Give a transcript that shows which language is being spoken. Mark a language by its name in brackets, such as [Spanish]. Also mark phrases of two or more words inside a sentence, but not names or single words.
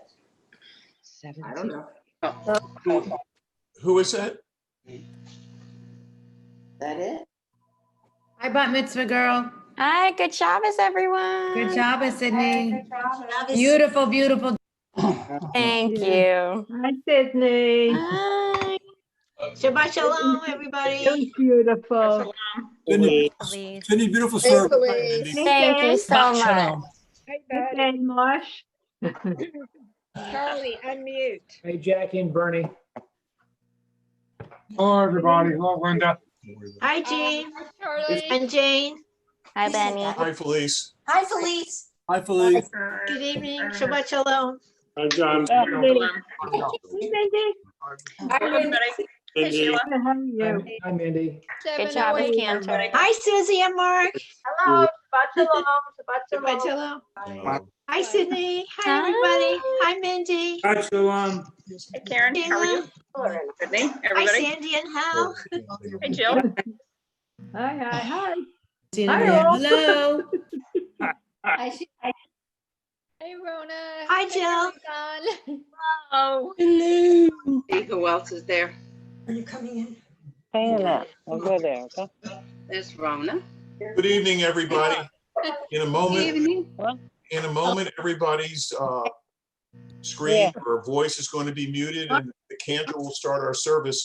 [English] I don't know. Who is that? Is that it? Hi, bat mitzvah girl. Hi, good Shabbos, everyone. Good job, Sydney. Shabbos. Beautiful, beautiful. Thank you. Hi, Sydney. Hi. [Hebrew] Shabbat shalom, [English] everybody. You're beautiful. Sydney, Please. Sydney, beautiful Hey, service. Louise. Thank you so much. Hey, Mosh. Charlie, unmute. Hey, Jackie and Bernie. Hello, everybody. Hello, Linda. Hi, Jean. Hi, Charlie. And Jane. Hi, Benny. Hi, Felice. Hi, Felice. Hi, Felice. Good evening. [Hebrew] Shabbat shalom. [English] Hi, John. Mindy. Hi, everybody. Hey, Sheila. How are you? Hi, Mandy. Good Shabbos, 708. Cantor. Hi, Susie and Mark. Hello, [Hebrew] Shabbat shalom, Shabbat Shabbat shalom. shalom. [English] Hi, Sydney. Hi, everybody. Hi, Mindy. Hi, [Hebrew] Shalom. [English] Hey, Karen, how are you? Sydney, Hi, everybody? Hey, Hal. Hey, Jill. Hi, hi, hi. See you Hi, in a minute. all. Hello. Hey, Rona. Hi, Hey, Jill. Don. Oh. Hello. See who else is there? Are you coming in? I'll go there, okay? There's Rona. Good evening, everybody. In a moment, everybody's screen or voice is going to be muted and the cantor will start our service.